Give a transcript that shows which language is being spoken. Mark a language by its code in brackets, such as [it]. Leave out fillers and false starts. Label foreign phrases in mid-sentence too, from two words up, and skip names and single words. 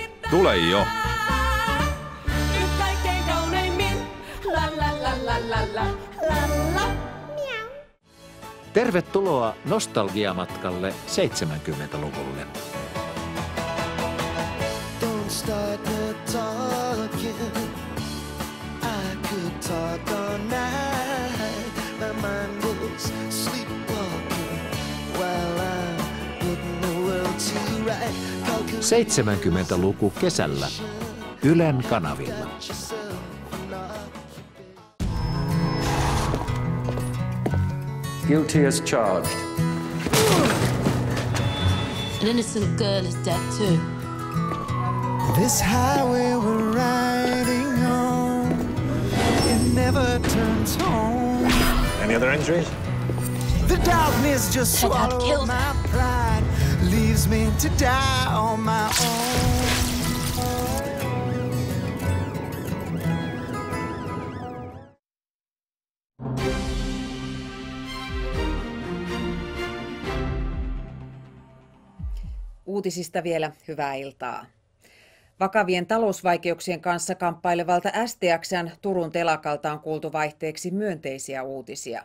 [fi] Tule jo! Tervetuloa nostalgiamatkalle 70-luvulle. [en] started talking. I could talk all night. My mind was sleepwalking while I'm putting the world to right. [fi] 70-luku kesällä Ylen kanavilla. [en] Guilty as charged. An innocent girl is dead too. This highway we're riding on, it never turns home. Any other injuries? The darkness just swallowed my pride, leaves me to die on my own. [fi] Uutisista vielä hyvää iltaa. Vakavien talousvaikeuksien kanssa kamppailevalta STX:n Turun telakalta on kuultu vaihteeksi myönteisiä uutisia.